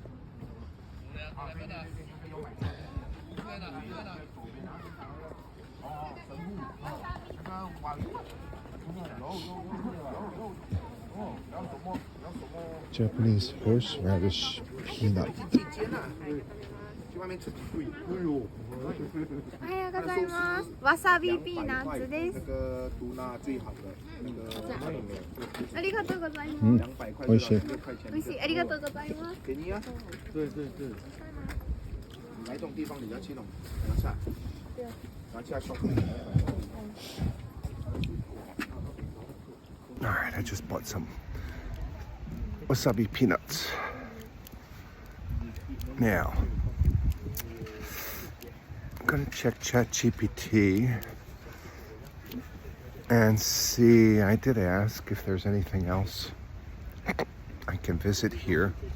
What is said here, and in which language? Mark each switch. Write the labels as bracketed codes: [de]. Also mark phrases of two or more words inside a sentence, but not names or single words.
[en] Japanese horseradish peanut. [ja] おはようございます。わさびピーナッツです。ありがとうございます。美味しい。美味しい。ありがとうございます。 [zh] 便宜啊！对对对，哪一种地方你要去弄？拿下，拿下手。 [en] right, I just bought some wasabi peanuts. Now, I'm gonna check ChatGPT and see. I did ask if there's anything else I can visit here.